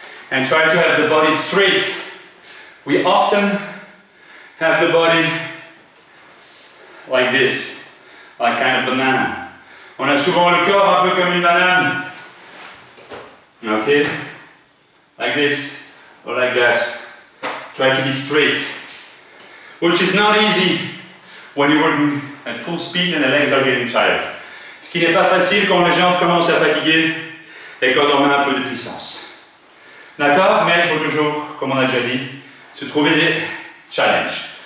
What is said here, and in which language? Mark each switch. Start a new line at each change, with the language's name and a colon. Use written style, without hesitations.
English: And try to have the body straight. We often have the body like this, like kind of banana.
French: On a souvent le corps un peu comme une banane.
English: Okay? Like this, or like that. Try to be straight. Which is not easy when you're working at full speed and the legs are getting tired.
French: Ce qui n'est pas facile quand les jambes commencent à fatiguer et quand on a un peu de puissance. D'accord? Mais il faut toujours, comme on a déjà dit, se trouver des challenges.